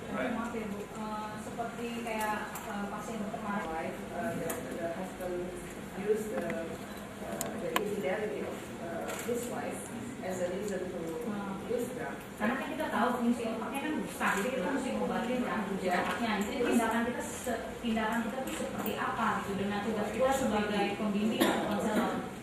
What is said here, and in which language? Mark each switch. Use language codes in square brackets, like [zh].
[en] Right. [id] Maaf ya Bu, seperti kayak pasien dokter Marek, [en] The husband used the infidelity of his wife as a reason to use drugs. [id] karena kan kita tahu fungsi otaknya kan besar, jadi kita mesti ngobatin kan fungsi otaknya. Jadi tindakan kita tuh seperti apa gitu dengan tugas kita sebagai pembimbing atau konselor.